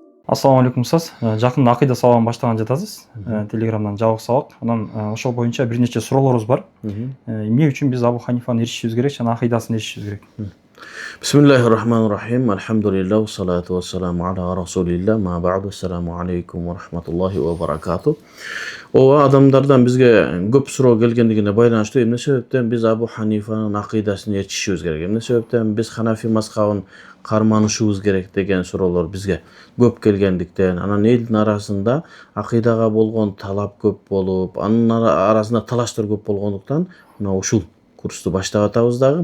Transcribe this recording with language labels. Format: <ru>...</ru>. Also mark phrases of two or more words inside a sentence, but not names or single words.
<ar>السلام عليكم</ar> <ky>устаз. Жакында акыйда сабагын баштаган жатасыз. Телеграмдан жабык сабак. Анан ошол боюнча бир нече суроолорубуз бар. Эмне үчүн биз Абу Ханифаны ээрчишибиз керек жана акыйдасын ээрчишибиз керек?</ky> <ar>بسم الله الرحمن الرحيم. الحمد لله، الصلاة والسلام على رسول الله. أما بعد، السلام عليكم ورحمة الله وبركاته.</ar> <ky>Ова адамдардан бизге көп суроо келгендигине байланыштуу эмне себептен биз Абу Ханифанын акыйдасын ээрчишибиз керек? Эмне себептен биз Ханафи мазхабын карманышыбыз керек деген суроолор бизге көп келгендиктен, анан элдин арасында акыйдага болгон талап көп болуп, анын арасында талаштар көп болгондуктан мына ушул курсту баштап атабыз дагы.</ky>